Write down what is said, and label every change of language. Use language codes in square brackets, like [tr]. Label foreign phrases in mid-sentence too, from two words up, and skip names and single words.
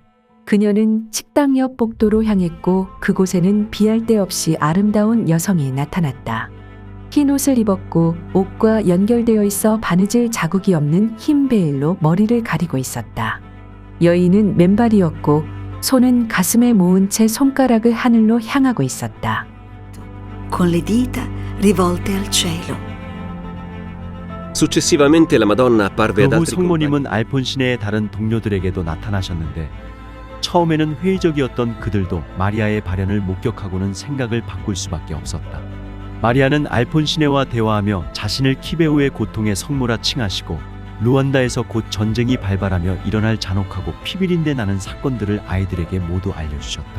[ko] 그녀는 식당 옆 복도로 향했고 그곳에는 비할 데 없이 아름다운 여성이 나타났다. 흰 옷을 입었고 옷과 연결되어 있어 바느질 자국이 없는 흰 베일로 머리를 가리고 있었다. 여인은 맨발이었고 손은 가슴에 모은 채 손가락을 하늘로 향하고 있었다. [it] con le dita rivolte al cielo. Successivamente la Madonna apparve ad [ko] 그 후 [it] altri [ko] 성모님은 알폰신의 다른 동료들에게도 나타나셨는데 처음에는 회의적이었던 그들도 마리아의 발현을 목격하고는 생각을 바꿀 수밖에 없었다. 마리아는 알폰시네와 대화하며 자신을 키베오의 고통의 성모라 칭하시고 루안다에서 곧 전쟁이 발발하며 일어날 잔혹하고 피비린내 나는 사건들을 아이들에게 모두 알려주셨다.